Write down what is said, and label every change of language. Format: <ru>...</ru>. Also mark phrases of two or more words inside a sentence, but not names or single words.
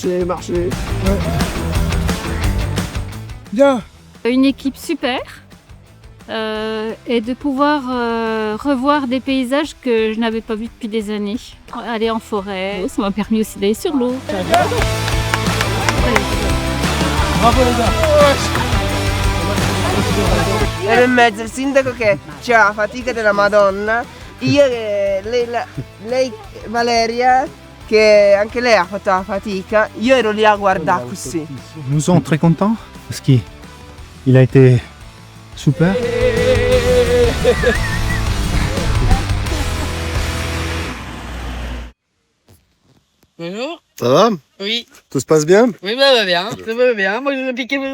<fr>Bien. Une équipe super et de pouvoir revoir des paysages que je n'avais pas vus depuis des années. Aller en forêt, ça m'a permis aussi d'aller sur l'eau. Bravo les gars.</fr> <it>Ero in mezzo al sindaco che c'ha la fatica della Madonna, io e lei Valeria che anche lei ha fatto la fatica, io ero lì a guardare così.</it> <fr>Nous sommes très contents parce qu'il a été super. Bonjour. Ça va? Oui. Tout se passe bien? Oui, ça va bien. Ça va bien. Moi, je vais piquer mes...</fr>